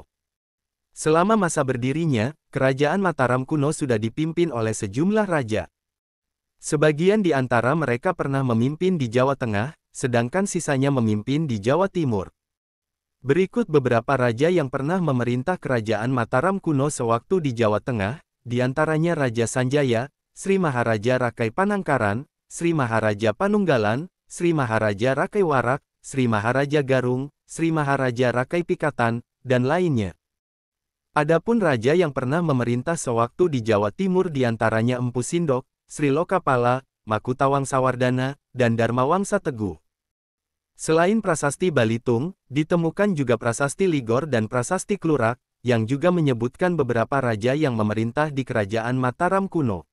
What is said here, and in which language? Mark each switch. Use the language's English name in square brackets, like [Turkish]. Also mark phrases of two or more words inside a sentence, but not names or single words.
[Indonesian] Selama masa berdirinya, kerajaan Mataram kuno sudah dipimpin oleh sejumlah raja. Sebagian di antara mereka pernah memimpin di Jawa Tengah, sedangkan sisanya memimpin di Jawa Timur. Berikut beberapa raja yang pernah memerintah kerajaan Mataram kuno sewaktu di Jawa Tengah, di antaranya Raja Sanjaya, Sri Maharaja Rakai Panangkaran, Sri Maharaja Panunggalan, Sri Maharaja Rakai Warak, Sri Maharaja Garung, Sri Maharaja Rakai Pikatan, dan lainnya. Adapun raja yang pernah memerintah sewaktu di Jawa Timur di antaranya Empu Sindok, Sri Lokapala, Makutawangsawardhana, dan Dharmawangsa Teguh. Selain Prasasti Balitung, ditemukan juga Prasasti Ligor dan Prasasti Klurak, yang juga menyebutkan beberapa raja yang memerintah di kerajaan Mataram kuno.